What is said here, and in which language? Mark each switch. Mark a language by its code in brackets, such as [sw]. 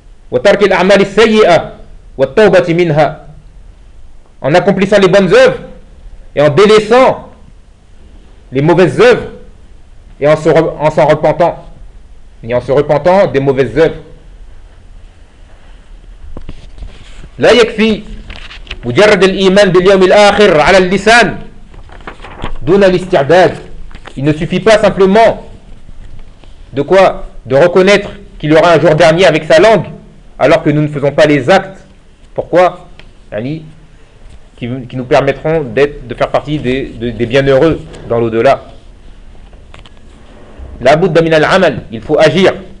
[ar] وَتَرْكِ الْعَمَلِ السَّيِّئَةِ وَالْتَوْبَةِ مِنْهَا [fr] En accomplissant les bonnes œuvres et en délaissant les mauvaises œuvres et en se repentant des mauvaises œuvres. [ar] لا يكفي مجرد الإيمان باليوم الآخر على اللسان دون الاستعداد. [fr] Il ne suffit pas simplement de quoi? De reconnaître qu'il y aura un jour dernier avec sa langue, alors que nous ne faisons pas les actes. Pourquoi? Qui nous permettront de faire partie des bienheureux dans l'au-delà. [ar] لا بد من العمل. [fr] Il faut agir.